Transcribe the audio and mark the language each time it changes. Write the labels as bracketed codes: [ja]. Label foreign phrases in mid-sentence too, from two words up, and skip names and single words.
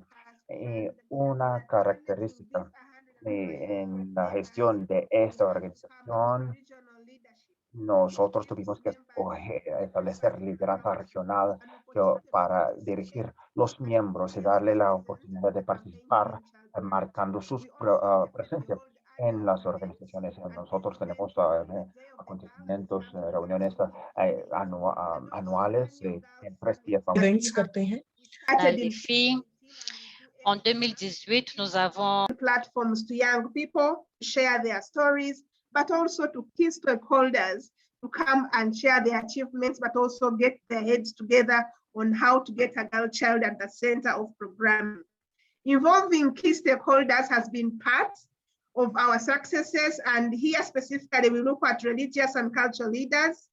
[es] Y una característica en la gestión de esta organización, nosotros tuvimos que establecer liderazgo regional para dirigir los miembros y darle la oportunidad de participar, marcando su presencia en las organizaciones. Nosotros tenemos acontecimientos, reuniones anuales en 3 días. [hi] Events करते हैं. [fr] Les filles, en 2018, nous avons [en] Platforms to young people to share their stories, but also to key stakeholders to come and share their achievements, but also get their heads together on how to get a girl child at the center of programming. Involving key stakeholders has been part of our successes, and here specifically we look at religious and cultural leaders.